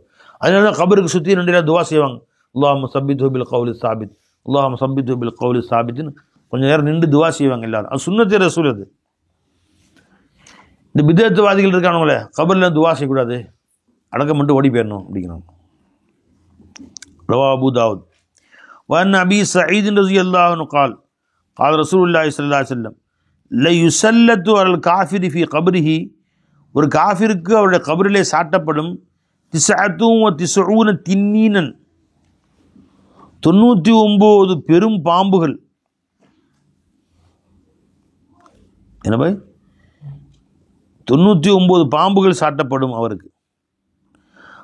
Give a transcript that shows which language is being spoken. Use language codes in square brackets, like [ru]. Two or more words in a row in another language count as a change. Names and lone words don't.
[ta] அதனால தான் கபருக்கு சுற்றி ரெண்டு துவா செய்வாங்க. [ar] الله ثبته بالقول الثابت, الله ثبته بالقول الثابت [ta] கொஞ்சம் நேரம் நின்று துவா செய்வாங்க எல்லாரும். அது [ar] سنة الرسول. [ta] அது இந்த பிதஅத்வாதிகள் இருக்கானுங்களே, கபரில் துவா செய்யக்கூடாது, அடக்கம் மட்டும் ஓடி போயிடணும் அப்படிங்கிறாங்க. [ar] رواه أبو داود. وأن أبي سعيد رضي الله عنه قال قال رسول الله صلى الله عليه وسلم لا يسلط على الكافر في قبره, [ta] ஒரு காஃபிருக்கு அவருடைய கபரிலே சாட்டப்படும் 99 தின்னீனன், 99 பெரும் பாம்புகள். என்ன பாய்? 99 பாம்புகள் சாட்டப்படும் அவருக்கு.